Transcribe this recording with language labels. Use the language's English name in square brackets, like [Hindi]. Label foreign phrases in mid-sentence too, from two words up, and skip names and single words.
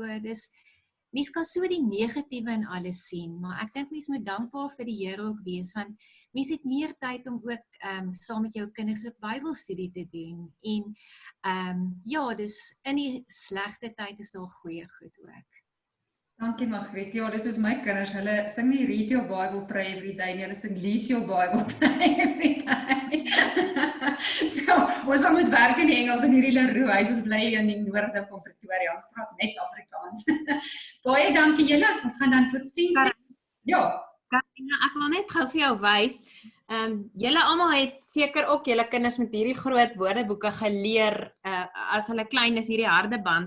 [Afrikaans] Dis, mens kan so die negatiewe in alles sien, maar ek dink mens moet dankbaar vir die Here ook wees, want mens het meer tyd om ook saam met jou kinders ook Bybelstudie te doen, en ja, dis in die slegte tyd is daar goeie goed ook. Dankie Margriet. Ja, dis soos my kinders, hulle sing nie [English] read your Bible, pray every day [Afrikaans] nie, hulle sing [English] lease your Bible, pray every day. [Afrikaans] So, ons moet werk in die Engels in hierdie Leroe, huis, ons bly in die noorde van Pretoria, ons praat net Afrikaans. Baie dankie julle, ons gaan dan tot sien. Ja. Karina, ek wil net gou vir jou wys, julle almal het seker ook julle kinders met hierdie groot woordeboeke geleer, as hulle klein is, hierdie harde band.